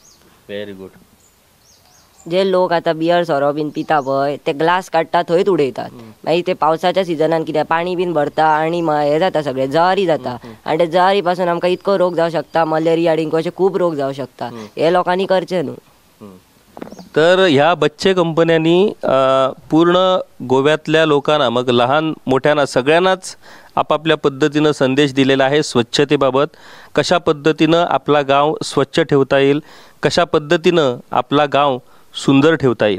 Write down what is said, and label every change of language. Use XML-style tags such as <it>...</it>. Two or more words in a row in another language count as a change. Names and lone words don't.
<en>very good.</en> <kok>जे लोक आतां बियर सोरो बीन पिता पळय ते ग्लास काडटा थंयच उडयतात मागीर ते पावसाच्या सिजनान कितें पाणी बीन भरता आनी हें जाता सगळें जळारी जाता आनी ते जळारी पासून आमकां इतको रोग जावं शकता मलेरिया डेंगू अशे खूब रोग जावं शकता. हे लोकांनी करचें न्हू.</kok> <mr>तर ह्या बच्चे कंपन्यांनी पूर्ण गोव्यातल्या लोकांना मग लहान मोठ्यांना सगळ्यांनाच आपापल्या पद्धतीनं संदेश दिलेला आहे स्वच्छतेबाबत. कशा पद्धतीनं आपला गाव स्वच्छ ठेवता येईल कशा पद्धतीनं आपला गाव सुंदर ठेवता येईल.</mr>